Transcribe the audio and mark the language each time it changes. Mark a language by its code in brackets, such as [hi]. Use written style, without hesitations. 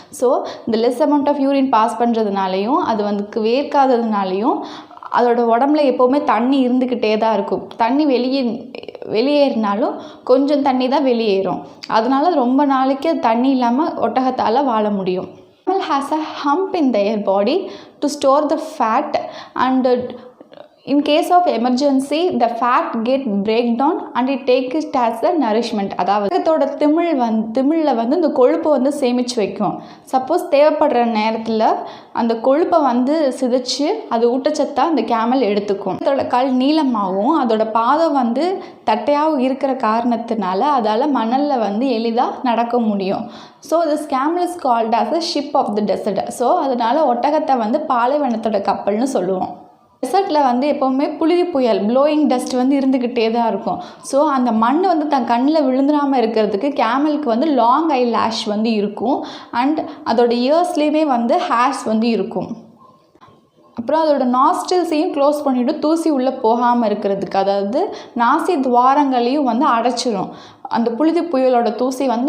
[ta] So இந்த less amount of urine pass பண்ணுறதுனாலையும் அது வந்து வேர்க்காததுனாலையும் அதோட உடம்புல எப்போவுமே தண்ணி இருந்துக்கிட்டே தான் இருக்கும். தண்ணி வெளியேறினாலும் கொஞ்சம் தண்ணி தான் வெளியேறும். அதனால ரொம்ப நாளைக்கு தண்ணி இல்லாமல் ஒட்டகத்தால் வாழ முடியும். [en] Camel has a hump in their body to store the fat, and in case of emergency the fat get break down and it take it as a nourishment. [ta] அதாவது இதோட திமிழில் வந்து இந்த கொழுப்பை வந்து சேமித்து வைக்கும். சப்போஸ் தேவைப்படுற நேரத்தில் அந்த கொழுப்பை வந்து சிதைச்சு அது ஊட்டச்சத்தாக அந்த கேமல் எடுத்துக்கும். அதோட கால் நீளமாகவும் அதோட பாதம் வந்து தட்டையாகவும் இருக்கிற காரணத்தினால அதால் மணலில் வந்து எளிதாக நடக்க முடியும். [en] So this camel is called as a ship of the desert. [ta] So அதனால் ஒட்டகத்தை வந்து பாலைவனத்தோட கப்பல்னு சொல்லுவோம். டெசர்ட்டில் வந்து எப்போவுமே புழுதி புயல், ப்ளோயிங் டஸ்ட் வந்து இருந்துக்கிட்டே தான் இருக்கும். ஸோ அந்த மண் வந்து தன் கண்ணில் விழுந்துடாமல் இருக்கிறதுக்கு கேமலுக்கு வந்து லாங் ஐ லேஷ் வந்து இருக்கும். அண்ட் அதோட இயர்ஸ்லேயுமே வந்து ஹேர்ஸ் வந்து இருக்கும். அப்புறம் அதோட நாஸ்ட்ரில்ஸையும் க்ளோஸ் பண்ணிவிட்டு தூசி உள்ளே போகாமல் இருக்கிறதுக்கு, அதாவது நாசி துவாரங்களையும் வந்து அடைச்சிரும். அந்த புழுதி புயலோட தூசி வந்து